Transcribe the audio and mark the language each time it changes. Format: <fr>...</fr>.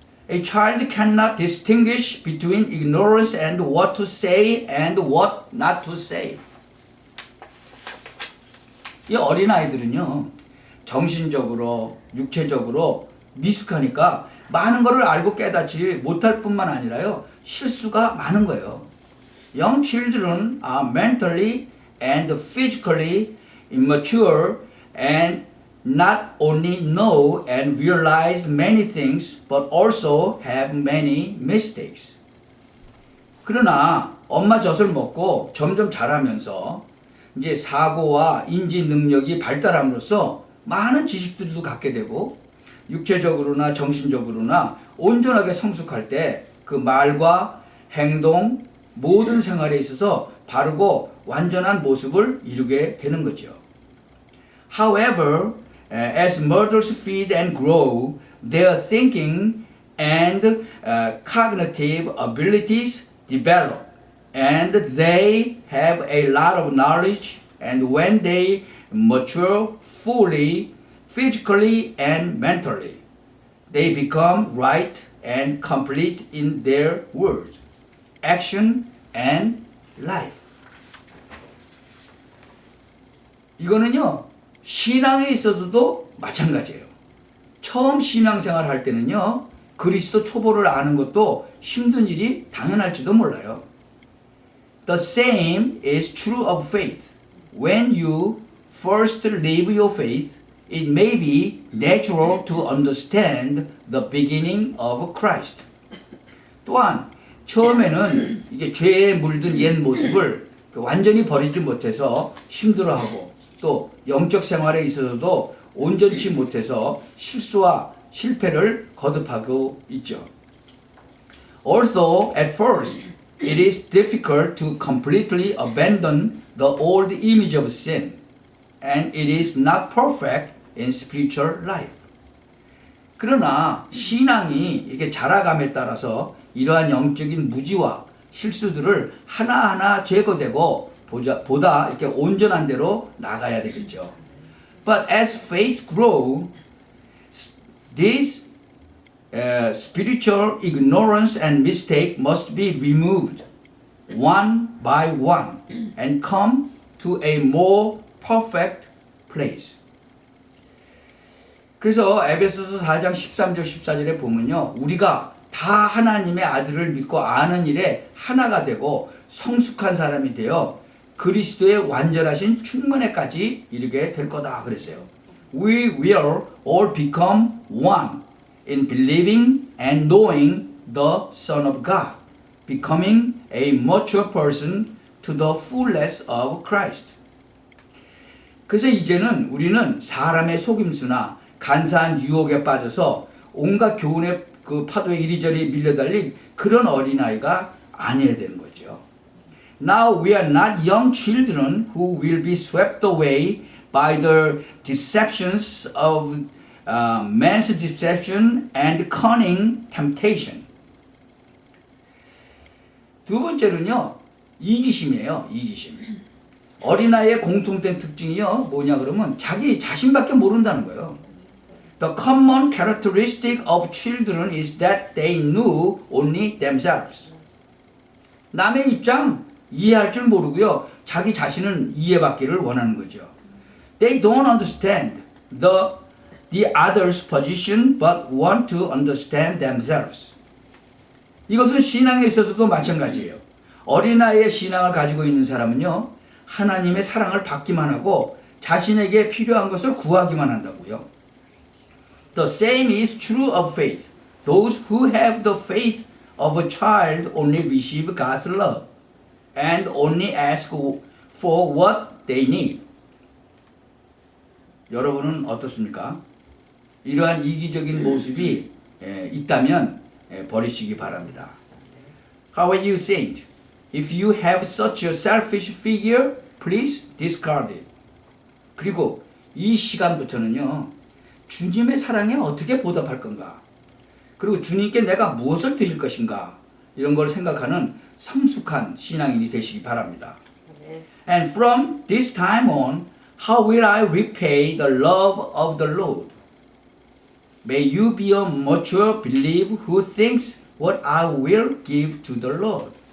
<en>A child cannot distinguish between ignorance and what to say and what not to say.</en> <ko>이 어린아이들은요. 정신적으로, 육체적으로 미숙하니까 많은 것을 알고 깨닫지 못할 뿐만 아니라요. 실수가 많은 거예요.</ko> <en>Young children are mentally and physically immature and not only know and realize many things but also have many mistakes.</en> <ko>그러나 엄마 젖을 먹고 점점 자라면서 이제 사고와 인지 능력이 발달함으로써 많은 지식들도 갖게 되고 육체적으로나 정신적으로나 온전하게 성숙할 때 그 말과 행동 모든 생활에 있어서 바르고 완전한 모습을 이루게 되는 거죠.</ko> <en>However, as mothers feed and grow, their thinking and cognitive abilities develop, and they have a lot of knowledge, and when they mature fully, physically and mentally, they become right and complete in their words, action, and life.</en> <ko>이거는요, 신앙에 있어서도 마찬가지예요. 처음 신앙생활 할 때는요, 그리스도 초보를 아는 것도 힘든 일이 당연할지도 몰라요.</ko> <en>The same is true of faith. When you first live your faith, it may be natural to understand the beginning of Christ.</en> <ko>또한 처음에는 이게 죄에 물든 옛 모습을 완전히 버리지 못해서 힘들어하고 또 영적 생활에 있어서도 온전치 못해서 실수와 실패를 거듭하고 있죠.</ko> <en>Also, at first, it is difficult to completely abandon the old image of sin, and it is not perfect in spiritual life.</en> <ko>그러나 신앙이 이렇게 자라감에 따라서 이러한 영적인 무지와 실수들을 하나하나 제거되고 보다 이렇게 온전한 대로 나가야 되겠죠.</ko> <en>But as faith grows, this spiritual ignorance and mistake must be removed one by one and come to a more perfect place.</en> <ko>그래서 에베소서 4장 13절 14절에 보면요. 우리가 다 하나님의 아들을 믿고 아는 일에 하나가 되고 성숙한 사람이 되어 그리스도의 완전하신 충만에까지 이르게 될 거다 그랬어요.</ko> <en>We will all become one in believing and knowing the Son of God, becoming a mature person to the fullness of Christ.</en> <ko>그래서 이제는 우리는 사람의 속임수나 간사한 유혹에 빠져서 온갖 교훈의 그 파도에 이리저리 밀려달린 그런 어린아이가 아니어야 되는 거죠.</ko> <en>Now we are not young children who will be swept away by the deceptions of man's deception and cunning temptation.</en> <ko>두 번째는요, 이기심이에요. 이기심. 어린아이의 공통된 특징이요, 뭐냐 그러면 자기 자신밖에 모른다는 거예요.</ko> <en>The common characteristic of children is that they knew only themselves.</en> <ko>남의 입장 이해할 줄 모르고요. 자기 자신은 이해받기를 원하는 거죠.</ko> <en>They don't understand the other's position but want to understand themselves.</en> <ko>이것은 신앙에 있어서도 마찬가지예요. 어린아이의 신앙을 가지고 있는 사람은요. 하나님의 사랑을 받기만 하고 자신에게 필요한 것을 구하기만 한다고요.</ko> <en>The same is true of faith. Those who have the faith of a child only receive God's love and only ask for what they need.</en> <ko>여러분은 어떻습니까? 이러한 이기적인 모습이 있다면 버리시기 바랍니다.</ko> <en>How are you, saint? If you have such a selfish figure, please discard it.</en> <ko>그리고 이 시간부터는요, 주님의 사랑에 어떻게 보답할 건가? 그리고 주님께 내가 무엇을 드릴 것인가? 이런 걸 생각하는 성숙한 신앙인이 되시기 바랍니다.</ko> <en>And from this time on, how will I repay the love of the Lord? May you be a mature believer who thinks what I will give to the Lord.</en>